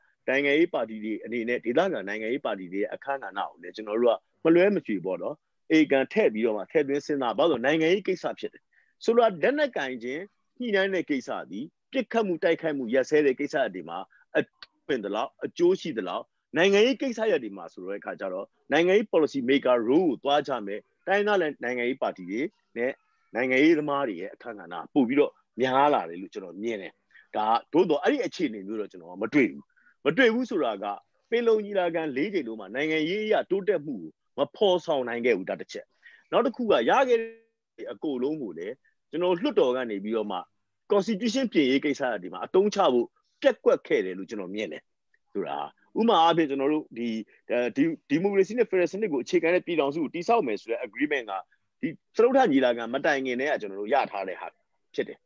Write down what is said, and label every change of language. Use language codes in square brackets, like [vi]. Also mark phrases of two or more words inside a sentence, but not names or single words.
[my] နိုင်ငံရေးပါတီတွေအနေနဲ့ဒေသခံနိုင်ငံရေးပါတီတွေအခမ်းအနားကိုလည်းကျွန်တော်တို့ကမလွဲမသွေပေါ့နော်အေကန်ထည့်ပြီးတော့မှထည့်သွင်း စဉ်းစားဘာလို့နိုင်ငံရေးကိစ္စဖြစ်တယ်ဆိုတော့လက်နက်ကင်ခြင်းညှိနှိုင်းတဲ့ကိစ္စသည်ပြစ်ခတ်မှုတိုက်ခိုက်မှုရက်စဲတဲ့ကိစ္စတွေမှာအပင်တလောက်အကျိုးရှိတလောက်နိုင်ငံရေးကိစ္စရပ်တွေမှာဆိုတော့အခါကျတော့နိုင်ငံရေး [en] policy maker role [my] ကိုသွားကြမယ်တိုင်းသားလည်းနိုင်ငံရေးပါတီတွေနဲ့နိုင်ငံရေးသမားတွေရဲ့အခမ်းအနားပို့ပြီးတော့များလာတယ်လို့ကျွန်တော်မြင်တယ်ဒါသို့တော့အဲ့ဒီအခြေအနေမျိုးတော့ကျွန်တော်မတွေ့ဘူးဆိုတာကပင်လုံညီ လာခံ၄ချိန်လုံးမှာနိုင်ငံရေးအရတိုးတက်မှုကိုမဖော်ဆောင်နိုင်ခဲ့ဘူးဒါတစ်ချက်နောက်တစ်ခုကရခဲ့တဲ့အကိုလုံးကိုလည်းကျွန်တော်လွှတ်တော်ကနေပြီးတော့မှ constitution ပြင်ရေးကိစ္စတွေမှာအတုံးချဖို့ပြက်ကွက်ခဲ့တယ်လို့ကျွန်တော်မြင်တယ်ဆိုတာဥမာအားဖြင့်ကျွန်တော်တို့ဒီမိုကရေစီနဲ့ဖက်ဒရယ်စနစ်ကိုအခြေခံတဲ့ပြည်ထောင်စုကိုတည်ဆောက်မယ်ဆိုတဲ့ agreement ကဒီစတုထညီလာခံမတိုင်ခင်တည်းကကျွန်တော်တို့ရထားတဲ့ဟာဖြစ်တယ်